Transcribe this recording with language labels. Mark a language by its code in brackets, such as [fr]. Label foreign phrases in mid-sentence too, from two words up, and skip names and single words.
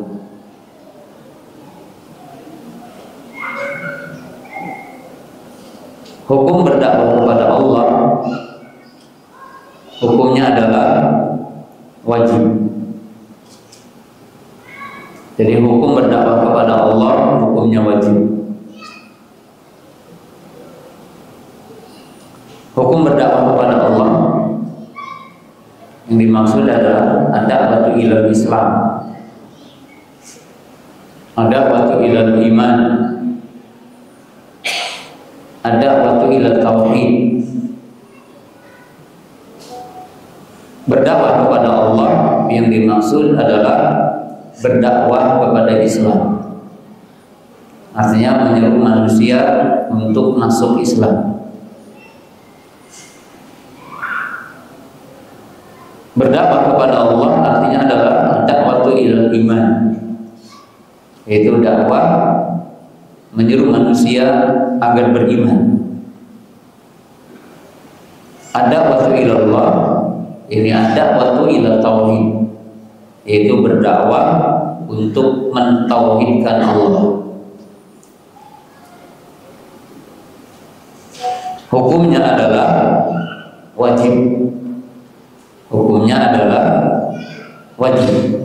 [id] Hukum berdakwah kepada Allah, hukumnya adalah wajib. Jadi hukum berdakwah kepada Allah hukumnya wajib. Hukum berdakwah kepada Allah yang dimaksud adalah [ar] الدعوة إلى الإسلام، الدعوة إلى الإيمان، الدعوة إلى التوحيد. [id] Berdakwah kepada Allah yang dimaksud adalah berdakwah kepada Islam, artinya menyeru manusia untuk masuk Islam. Berdakwah kepada Allah artinya adalah [ar] دعوة إلى الإيمان, [id] yaitu dakwah menyeru manusia agar beriman. [ar] الدعوة إلى الله, [id] ini [ar] الدعوة إلى التوحيد, [id] yaitu berdakwah untuk mentauhidkan Allah. Hukumnya adalah wajib. Hukumnya adalah wajib.